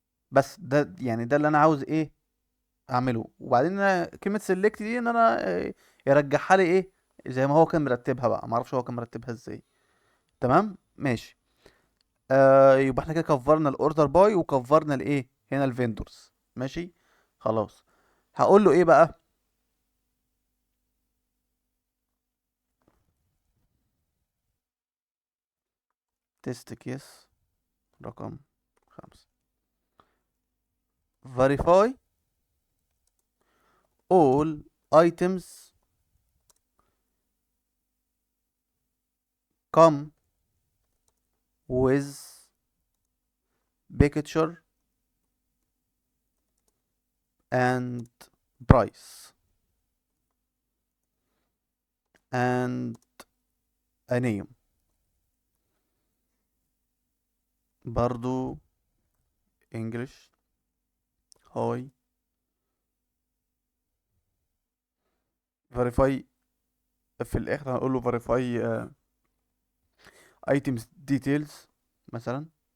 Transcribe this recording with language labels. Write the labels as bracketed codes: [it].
[ar] بس ده يعني ده اللي انا عاوز ايه اعمله. وبعدين أنا كلمه سيلكت دي ان انا يرجعها لي ايه زي ما هو كان مرتبها بقى. ما اعرفش هو كان مرتبها ازاي. تمام ماشي. يبقى احنا كده كفرنا الاوردر باي وكفرنا الايه هنا الفيندورز. ماشي خلاص. هقول له ايه بقى؟ تيست كيس رقم 5 [en] verify all items come with picture and price and a name. [ar] برضو English. هاي verify. في الآخر هنقول له [en] verify items details [ar] مثلا.